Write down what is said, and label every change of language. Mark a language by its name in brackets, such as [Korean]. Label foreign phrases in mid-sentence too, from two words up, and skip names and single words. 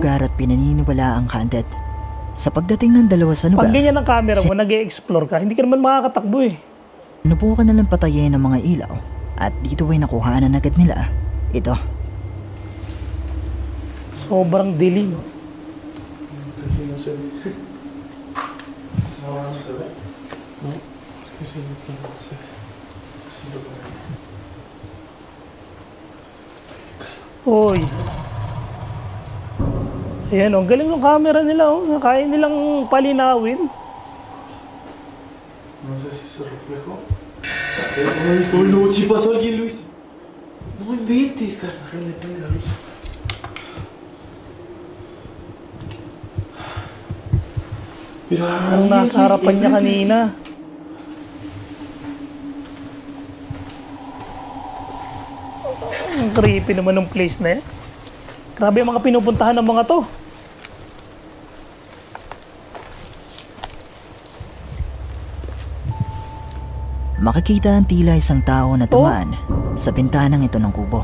[Filipino] lugar at pinaniniwala ang haunted. Sa pagdating ng dalawa sa lugar, Pag ganyan ang camera mo, nag-e-explore ka, hindi ka naman makakatakbo eh. sinubukan na lang patayin ng mga ilaw at dito ay nakuhanan agad nila ito. Sobrang dilim. [Spanish] Casi no se ve. Ahora no se ve. No, es que se ve, pero no se ve. Oy. [Filipino] Ayan, ang galing ng camera nila, oh. Kaya nilang palinawin. [Spanish] No sé si se reflejó. Oh no, si pasó alguien, Luis. No inventes, carnal. Prende la luz. Mira, [Filipino] Ang nasa harapan niya kanina. Ang creepy naman ng place na yan. Grabe yung mga pinupuntahan ng mga to. Makikita ang tila isang tao na tumaan sa bintanang ito ng kubo.